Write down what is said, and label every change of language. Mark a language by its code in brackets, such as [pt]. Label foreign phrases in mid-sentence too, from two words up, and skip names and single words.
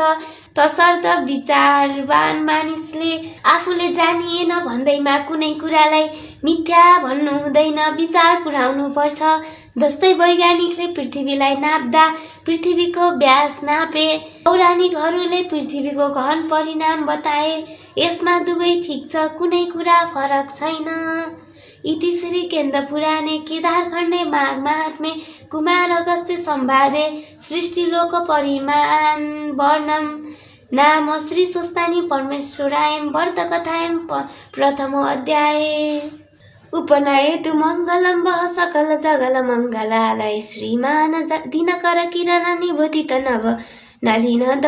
[ne] तसर्थ विचारवान मानिसले आफूले जानिएन भन्दैमा कुनै कुरालाई मिथ्या भन्नु हुँदैन, विचार पुर्याउनु पर्छ। जस्तै वैज्ञानिकले पृथ्वीलाई नाप्दा पृथ्वीको व्यास नापे, पौराणिकहरूले पृथ्वीको घन परिणाम बताए। यसमा दुवै ठिक छ, कुनै कुरा फरक छैन। [sa] इति श्री केन्द्र पुराणे केदारखण्डे माघ महात्म्ये कुमार अगस्त्य संवादे सृष्टिलोक परिमाण वर्णम नाम श्री स्वस्तानि परमेश्वराय व्रतकथायां प्रथमो अध्याय। उपनयतु मङ्गलं वः सकल जगल मङ्गलालय श्रीमान दिनकर किरण निबोधित नव नलिन